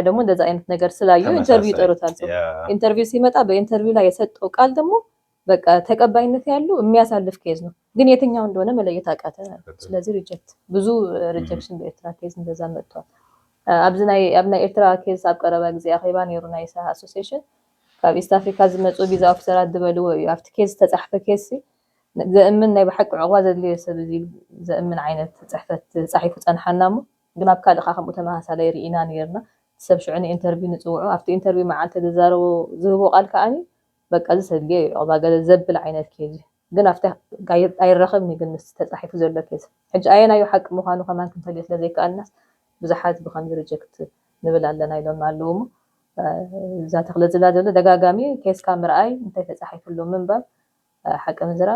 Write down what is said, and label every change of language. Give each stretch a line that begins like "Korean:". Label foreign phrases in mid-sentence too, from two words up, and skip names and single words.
Amharic: ደግሞ እንደዛ አይነት ነገር ስላዩ ኢንተርቪው ይጠሩታል። ኢንተርቪው ሲመጣ በኢንተርቪው ላይ የሰጠው ቃል ደግሞ በቃ ተቀባይነት ያለው የሚያሳልፍ ኬዝ ነው። ግን የትኛው እንደሆነ መለየት አቃተ። ስለዚህ ሪጀክት ብዙ ሪጀክሽን በኤርትራ ኬዝ እንደዛ
Tigrinya: መጥቷል። አብዝናይ ኤርትራ ኬዝ አቀረበ ጊዜ አኺባ ነይሩ ናይ ሳህ አሶሲዬሽን ካብ ኢስት አፍሪካ ዝመጹ ቪዛ ኦፊሰራት ድበልዎ እዩ ኣብቲ ኬዝ ተጻሕፈ ኬዝ ዘእምን ናይ ብሓቂ ዕቑባ ዘድልዮ ሰብ እዚ ዘእምን ዓይነት ጽሕፈት ጻሒፉ ጸንሐና እሞ ግን ኣብ ካልእ ከምኡ ተመሳሳሊ ርኢና ነርና ሰብ ሽዑ ኢንተርቪው ንጽውዑ ኣብቲ ኢንተርቪው መዓልቲ ዝዛረቦ ዝህቦ ቃል ከዓኒ በቃ ዝሰድልዮ ዕቑባ ገለ ዘብል ዓይነት ኬዝ ግን ኣብቲ ኣይረኸብኒ ግን ምስ ተጻሒፉ ዘሎ ኬዝ ሕጂ ኣየናዩ ሓቂ ምዃኑ ከማን ክንፈልዮ ስለ ዘይከኣልናስ ብዙሓት ብከምዚ ሪጀክት ንብል ኣለና ኢሎም ኣለዎ እሞ እዛ ተኽለ ዝላ ዘሎ ደጋጋሚ ኬስካ ምርኣይ እንታይ ተጻሒፉሉ ምንባብ ሓቂ ምዝራብ